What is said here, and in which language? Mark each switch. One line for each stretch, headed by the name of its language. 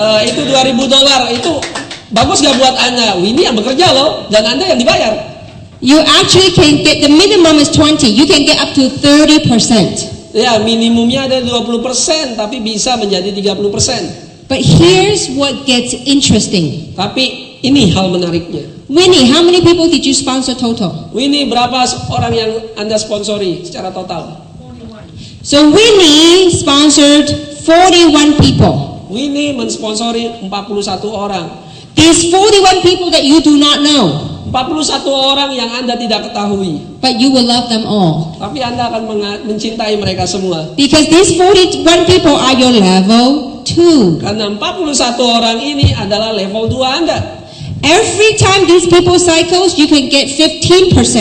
Indonesian: Itu $2,000, itu bagus gak buat Anda? Winnie yang bekerja loh, dan Anda yang dibayar.
English: You actually can get, the minimum is 20. You can get up to 30%.
Indonesian: Ya, minimumnya ada 20%, tapi bisa menjadi 30%.
English: But here's what gets interesting.
Indonesian: Tapi ini hal menariknya.
English: Winnie, how many people did you sponsor total?
Indonesian: Winnie, berapa orang yang Anda sponsori secara total?
English: So Winnie sponsored 41 people.
Indonesian: Winnie mensponsori 41 orang.
English: These 41 people that you do not know,
Indonesian: 41 orang yang Anda tidak ketahui.
English: but you will love them all.
Indonesian: Tapi Anda akan mencintai mereka semua.
English: Because these 41 people are your level 2.
Indonesian: Karena 41 orang ini adalah level 2 Anda.
English: Every time these people cycles, you can get 15%.